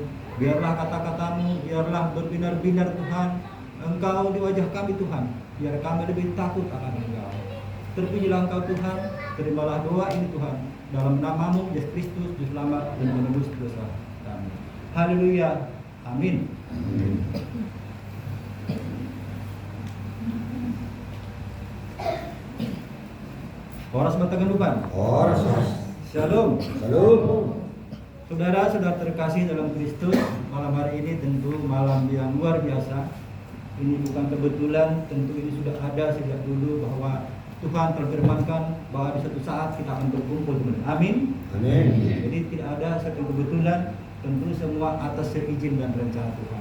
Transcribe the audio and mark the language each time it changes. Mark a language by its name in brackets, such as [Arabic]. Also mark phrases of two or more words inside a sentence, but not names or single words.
[Indonesian] Biarlah kata-kata-Mu, biarlah berbinar-binar Tuhan Engkau di wajah kami Tuhan, biar kami lebih takut akan Engkau. Terpujilah Engkau Tuhan, terimalah doa ini Tuhan, dalam nama-Mu Yesus Kristus, Juru Selamat dan Penebus dosa kami. Haleluya, amin. [Batak Simalungun] Horas Batagandupan. Horas. [Indonesian] Shalom. Shalom. Saudara-saudara terkasih dalam Kristus, malam hari ini tentu malam yang luar biasa. Ini bukan kebetulan, tentu ini sudah ada sejak dulu bahwa Tuhan terfirmankan bahwa di suatu saat kita akan berkumpul. Amin. Amin. Jadi tidak ada satu kebetulan, tentu semua atas seizin dan rencana Tuhan.